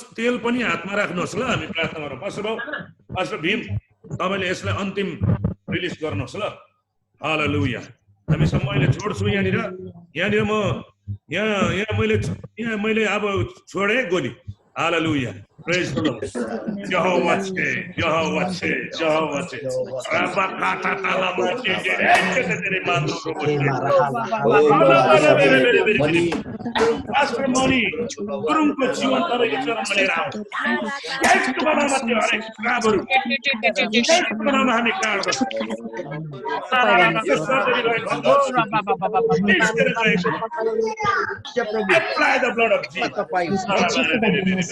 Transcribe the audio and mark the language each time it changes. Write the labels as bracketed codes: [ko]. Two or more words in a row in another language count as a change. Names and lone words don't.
[ne] तेल पनि हातमा राख्नुहोस् ल, हामी प्रार्थना गरौँ। पास्टर बाबु, पास्टर भीम, तपाईँले यसलाई अन्तिम रिलिज गर्नुहोस् ल। हालेलुया। हामी मैले छोड्छु यहाँनिर म यहाँ मैले अब छोडेँ गोली। हालेलुया, [en] Praise the Lord. [ne] यहोवा छे, यहोवा छे, यहोवा छे। राबा काटा ताला मोटे तेरे मानो को पास्टर मणि गुरुङको जीवन तपाईको चरणमा लिएर आऊ। यसको नाममा त्यो हरेक कामहरु यसको नाममा हामी काढ गर्छौँ। [en] Apply the blood of Jesus.